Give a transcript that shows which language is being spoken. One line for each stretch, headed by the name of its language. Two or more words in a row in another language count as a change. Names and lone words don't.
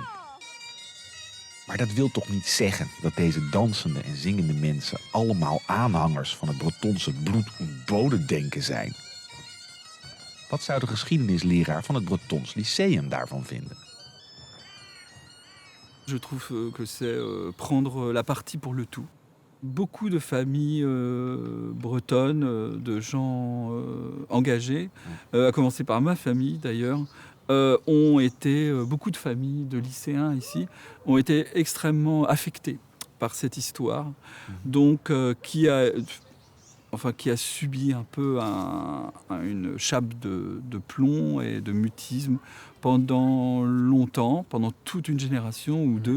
Dutch: Maar dat wil toch niet zeggen dat deze dansende en zingende mensen allemaal aanhangers van het Bretonse bloed en bodendenken zijn? Wat zou de geschiedenisleraar van het Bretons Lyceum daarvan vinden?
French: Je trouve que c'est prendre la partie pour le tout. Beaucoup de familles bretonnes, de gens engagés, à commencer par ma famille d'ailleurs, beaucoup de familles de lycéens ici, ont été extrêmement affectées par cette histoire, donc qui a subi un peu une chape de plomb et de mutisme pendant longtemps, pendant toute une génération ou deux.